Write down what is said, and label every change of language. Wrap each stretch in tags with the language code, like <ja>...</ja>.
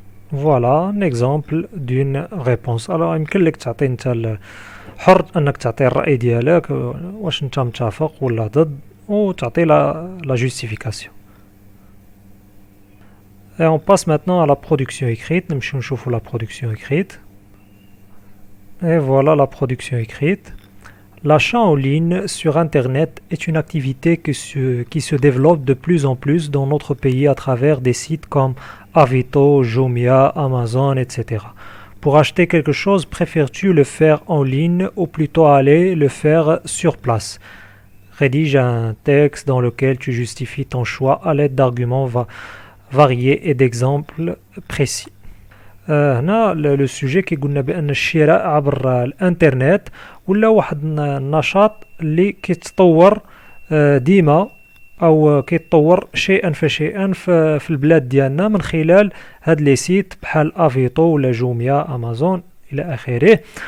<fr>Voilà un exemple d'une réponse.</fr> <ar>Alors يمكن لك تعطي انت حر انك تعطي الرأي ديالك واش انت متفق ولا ضد وتعطي</ar> <fr>la justification. Et on passe maintenant à la production écrite.</fr> <ar>نمشيو نشوفوا</ar> <fr>la production écrite. Et voilà la production écrite. L'achat en ligne sur Internet est une activité qui se développe de plus en plus dans notre pays à travers des sites comme Avito, Jumia, Amazon, etc. Pour acheter quelque chose, préfères-tu le faire en ligne ou plutôt aller le faire sur place? Rédige un texte dans lequel tu justifies ton choix à l'aide d'arguments variés et d'exemples précis.</fr> <ar>هنا لو سوجي كيقولنا بان الشراء عبر الانترنت ولا واحد النشاط اللي كيتطور ديما او كيتطور شيئا فشيئا في البلاد ديالنا من خلال هاد لي سيت بحال افيتو ولا جوميا امازون الى اخره.</ar>